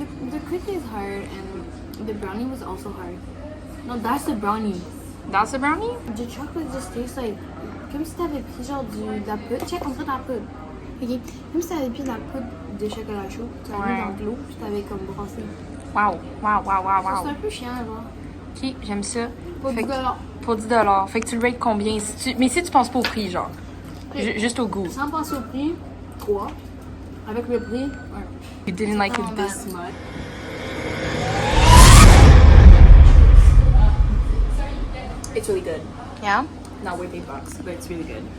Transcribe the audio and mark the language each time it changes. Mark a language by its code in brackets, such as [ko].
[en] The cookie is hard and the brownie was also hard. No, that's the brownie. That's a brownie? The chocolate just tastes like... [fr] Comme si t'avais pris genre de la poudre. Check, on dirait de la poudre. Ok. Comme si t'avais pris de la poudre de chocolat chaud. Tu l'avais mis dans de l'eau puis t'avais comme brassé. [en] Wow. [fr] C'est un peu chiant, genre. Ok, j'aime ça. Pour Fait 10 que- Pour 10$. Fait que tu le rates combien? Mais si tu penses pas au prix, genre. Juste au goût. Sans penser au prix, 3. Avec le prix, 1. [en] You didn't like it this much. It's really good. Yeah? Not worth $8, but it's really good.